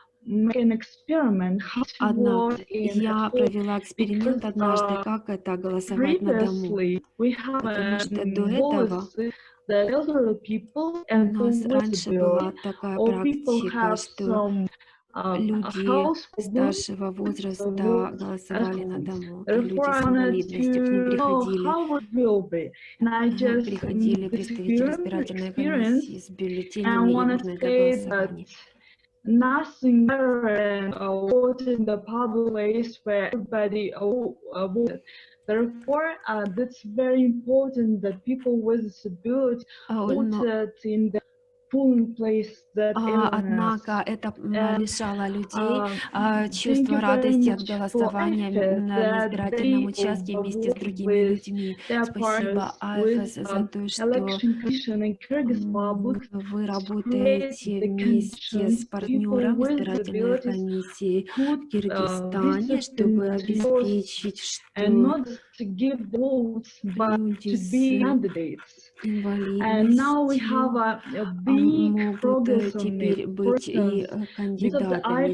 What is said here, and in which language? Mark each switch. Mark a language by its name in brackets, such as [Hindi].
[Russian] Однако я провела эксперимент однажды, как это голосовать на дому, потому что до этого у нас раньше была такая практика, что люди старшего возраста голосовали на дому, и люди с инвалидностью к ним приходили представители избирательной комиссии с бюллетенями и урной для голосования. [English] Nothing better than voting in the public place where everybody voted. Therefore, that's very important that people with disability voted in the polling place that [Russian] Однако это лишало людей чувства радости от голосования на избирательном участке вместе с другими людьми. Спасибо, IFES, за то, что вы работаете вместе с партнером избирательной комиссии в Кыргызстане, чтобы обеспечить, что люди с инвалидностью могут теперь быть и кандидатами.